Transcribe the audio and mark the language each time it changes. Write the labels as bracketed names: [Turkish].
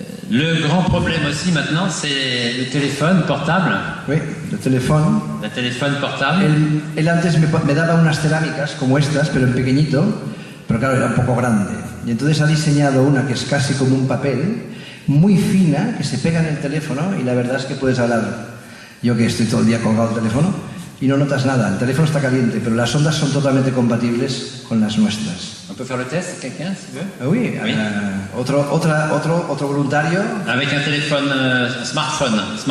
[French] Le grand problème aussi maintenant, c'est le téléphone portable. [Spanish] Oui, el teléfono. [French] Le téléphone portable. [Spanish] Él antes me daba unas cerámicas como estas, pero en pequeñito, pero claro, era un poco grande. Y entonces ha diseñado una que es casi como un papel, muy fina, que se pega en el teléfono y la verdad es que puedes hablar. Yo que estoy todo el día colgado el teléfono y no notas nada, el teléfono está caliente, pero las ondas son totalmente compatibles con las nuestras. [French] On peut faire le test, quelqu'un, si veut? Oui, Oui. [Spanish] Otro voluntario. [French] Avec un téléphone smartphone.